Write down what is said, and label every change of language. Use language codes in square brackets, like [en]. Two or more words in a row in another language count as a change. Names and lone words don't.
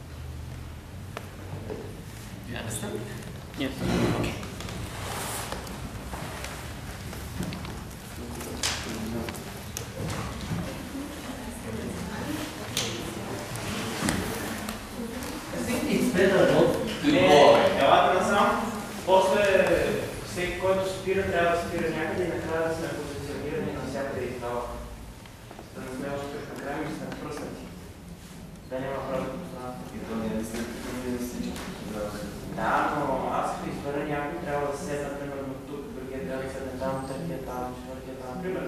[en] Do you understand? Yes. Okay. I think it's better not to go. [bg] Елате насам, после всеки, който спира, трябва да спира някъде и накрая да сме позиционирани навсякъде и това. Да не сме още накрая и сме пръснати. Да няма правда пространство. И то не е след като всички. Да, но аз като избера някой, трябва да седна, примерно тук, другия трябва да седне там, третия там, четвъртия там, примерно.